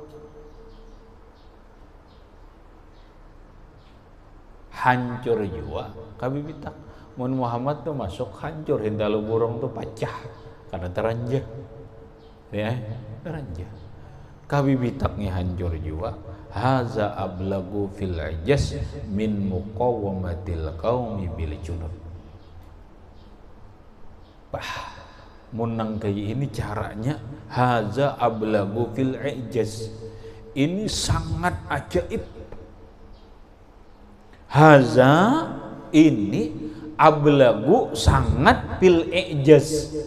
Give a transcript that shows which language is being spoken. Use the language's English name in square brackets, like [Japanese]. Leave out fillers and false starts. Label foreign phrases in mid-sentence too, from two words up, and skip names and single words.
[Banjar] Hancur jua kabibitak. Mun Muhammad tuh masuk hancur hindalu burung tuh pecah karena teranjah. Ya, teranjah. Kabibitaknya hancur jua. [Arabic] Haza ablagu fil ijaz min muqawamatil qaumi bil junud. [Banjar] Munang kayak ini caranya. [Arabic] Haza ablagu fil ijaz. [Banjar] Ini sangat ajaib. [Arabic] Haza ini ablagu sangat fil ijaz.